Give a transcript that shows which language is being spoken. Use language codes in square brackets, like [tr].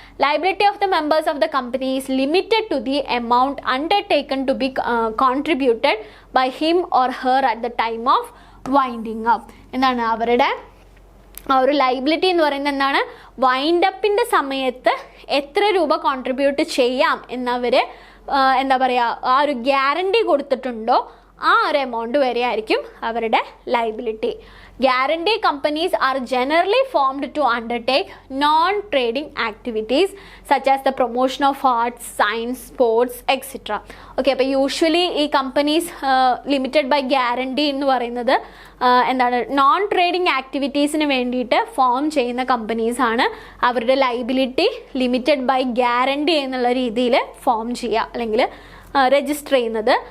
[en] Liability of the members of the company is limited to the amount undertaken to be contributed by him or her at the time of winding up. [ml] എന്താണ് അവരുടെ ആ ഒരു liability എന്ന് പറയുന്നത്, എന്താണ് വൈൻഡപ്പിൻ്റെ സമയത്ത് എത്ര രൂപ കോൺട്രിബ്യൂട്ട് ചെയ്യാം എന്നവർ എന്താ പറയുക, ആ ഒരു ഗ്യാരണ്ടി കൊടുത്തിട്ടുണ്ടോ ആ ഒരു എമൗണ്ട് വരെ ആയിരിക്കും അവരുടെ liability. [en] Guarantee companies are generally formed to undertake non-trading activities such as the promotion of arts, science, sports, etc. [ml] Okay, അപ്പോൾ യൂഷ്വലി ഈ കമ്പനീസ് ലിമിറ്റഡ് ബൈ ഗ്യാരണ്ടി എന്ന് പറയുന്നത് എന്താണ് നോൺ ട്രേഡിംഗ് ആക്ടിവിറ്റീസിന് വേണ്ടിയിട്ട് ഫോം ചെയ്യുന്ന കമ്പനീസാണ് അവരുടെ ലൈബിലിറ്റി ലിമിറ്റഡ് ബൈ ഗ്യാരണ്ടി എന്നുള്ള രീതിയിൽ ഫോം ചെയ്യുക അല്ലെങ്കിൽ രജിസ്റ്റർ ചെയ്യുന്നത്.